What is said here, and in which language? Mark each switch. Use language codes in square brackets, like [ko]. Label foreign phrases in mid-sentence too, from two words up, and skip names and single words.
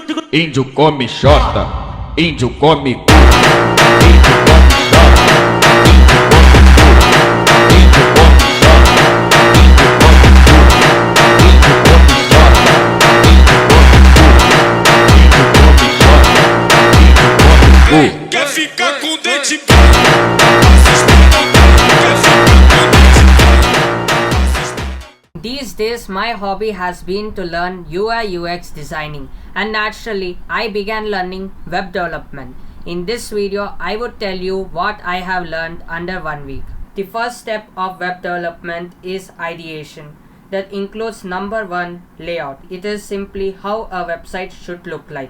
[pt] índio come xota, índio come cu, índio come xota, índio come xota, índio come cu, índio come xota, índio come xota, índio come cu. Quer ficar com dente bom? Quer ficar com dente bom? [en] These days my hobby has been to learn UI UX designing, and naturally I began learning web development. In this video I would tell you what I have learned under 1 week. The first step of web development is ideation. That includes number 1, layout. It is simply how a website should look like.